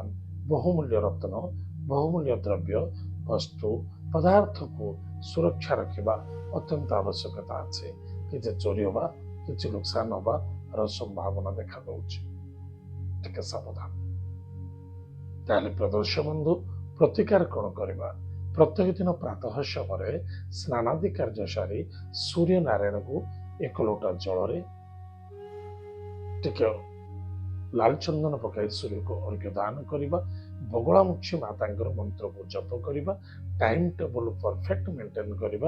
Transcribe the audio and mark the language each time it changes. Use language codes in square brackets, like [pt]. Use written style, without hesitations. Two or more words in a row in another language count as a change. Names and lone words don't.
[or] ବହୁମୂଲ୍ୟ ରତ୍ନ, ବହୁମୂଲ୍ୟ ଦ୍ରବ୍ୟ, ବସ୍ତୁ, ପଦାର୍ଥକୁ ସୁରକ୍ଷା ରଖିବା ଅତ୍ୟନ୍ତ ଆବଶ୍ୟକତା ଅଛି। କିଛି ଚୋରି ହେବା, କିଛି ନୁକସାନ ହେବାର ସମ୍ଭାବନା ଦେଖାଦେଉଛି, ଟିକେ ସାବଧାନ। ତାହେଲେ ପ୍ରଦର୍ଶ ବନ୍ଧୁ, ପ୍ରତିକାର କଣ କରିବା? ପ୍ରତ୍ୟେକ ଦିନ ପ୍ରାତଃ ସମୟ ସ୍ନାନାଦି କାର୍ଯ୍ୟ ସାରି ସୂର୍ଯ୍ୟ ନାରାୟଣଙ୍କୁ 1 ଲୋଟା ଜଳ ଟିକେ ଲାଲ ଚନ୍ଦନ ପକାଇ ସୂର୍ଯ୍ୟଙ୍କୁ ଅର୍ଘ୍ୟ ଦାନ କରିବା। ବଗଳାମୁଖୀ ମାତା ମନ୍ତ୍ରକୁ ଜପ କରିବା। [en] time table perfect maintain [or] କରିବା।